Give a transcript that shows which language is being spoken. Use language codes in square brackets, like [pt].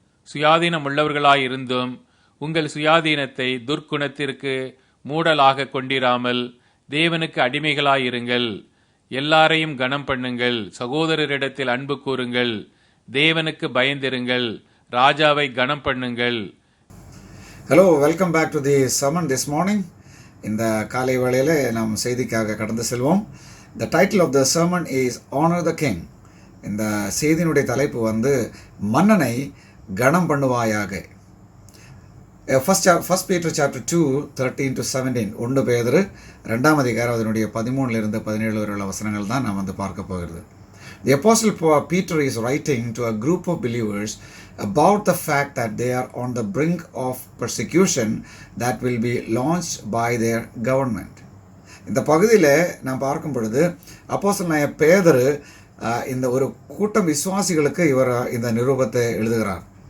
[ta] சுயாதீனம் உள்ளவர்களாயிருந்தும் உங்கள் சுயாதீனத்தை துர்க்குணத்திற்கு மூடலாக கொண்டிராமல் தேவனுக்கு அடிமைகளாயிருங்கள். எல்லாரையும் கனம் பண்ணுங்கள், சகோதரரிடத்தில் அன்பு கூறுங்கள், தேவனுக்கு பயந்திருங்கள், ராஜாவை கனம் பண்ணுங்கள். [en] Hello, welcome back to the sermon this morning. [ta] இந்த காலை வேளையில் நாம் செய்திக்காக கடந்து செல்வோம். [en] The title of the sermon is Honor the King. [ta] இந்த செய்தியினுடைய தலைப்பு மன்னனை கனம் பண்ணுவாயாக. [en] First Peter chapter 2 13-17. [ta] 1 பேதுரு 2ஆம் அதிகாரம் அதனுடைய 13 to 17 வரை உள்ள வசனங்கள் தான் நாம் பார்க்க போகிறது. [en] The Apostle Peter is writing to a group of believers about the fact that they are on the brink of persecution that will be launched by their government. [ta] இந்த பகுதியில் நாம் பார்க்கும் பொழுது அப்போஸ்தலனாகிய பேதுரு இந்த ஒரு கூட்டம் விசுவாசிகளுக்கு இவர் இந்த நிருபத்தை எழுதுகிறார்.